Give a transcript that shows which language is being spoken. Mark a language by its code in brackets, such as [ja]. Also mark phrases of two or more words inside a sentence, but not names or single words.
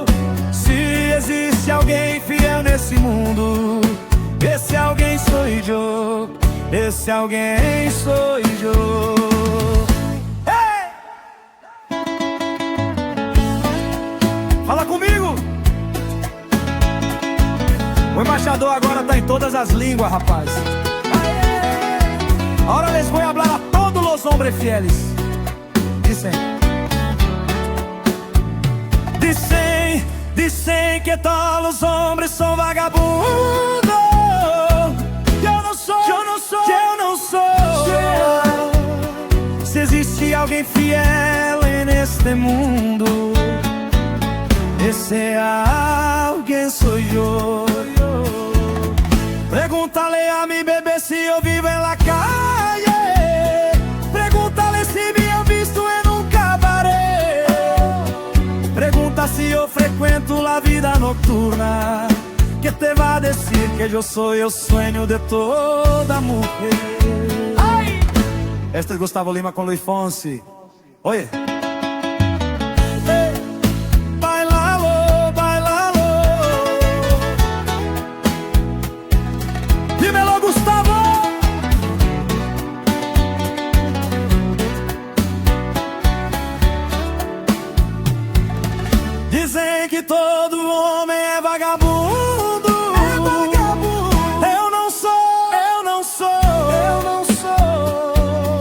[pt] Se existe alguém fiel nesse mundo, esse alguém sou eu. Esse alguém sou eu. Hey! Fala comigo. O embaixador agora tá em todas as línguas, rapaz. [es] Ahora les voy a hablar a todos los hombres fieles. Dicen que todos los hombres son vagabundos. [pt] Eu não sou, eu não sou, eu não sou. Se existe alguém fiel neste mundo, esse alguém sou eu. [es] Pregúntale a mi bebé si yo vivo en la calle. Pregúntale si me han visto en un cabaret. Pregunta si yo frecuento la vida nocturna, que te va a decir que yo soy el sueño de toda mujer. Ay. Este es Gustavo Lima con Luis Fonsi. Oye. Bailalo, bailalo. Dímelo, Gustavo. [pt] Dizem que todo homem é vagabundo. É vagabundo. Eu não sou, eu não sou, eu não sou.